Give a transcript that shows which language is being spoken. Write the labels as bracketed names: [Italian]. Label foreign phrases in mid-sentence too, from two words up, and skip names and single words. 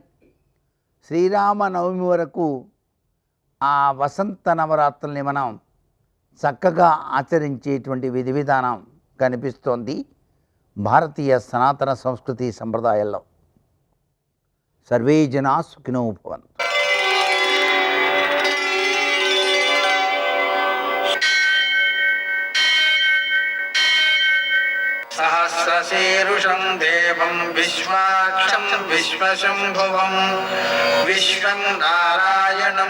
[Telugu] శ్రీరామనవమి వరకు ఆ వసంత నవరాత్రుల్ని మనం చక్కగా ఆచరించేటువంటి విధి విధానం కనిపిస్తోంది భారతీయ సనాతన సంస్కృతి సంప్రదాయాల్లో. [Sanskrit] సర్వే జనా సుఖినో భవంతు. सहस्रशीर्षं देवं विश्वाक्षं विश्वशम्भुवं विश्वं नारायणं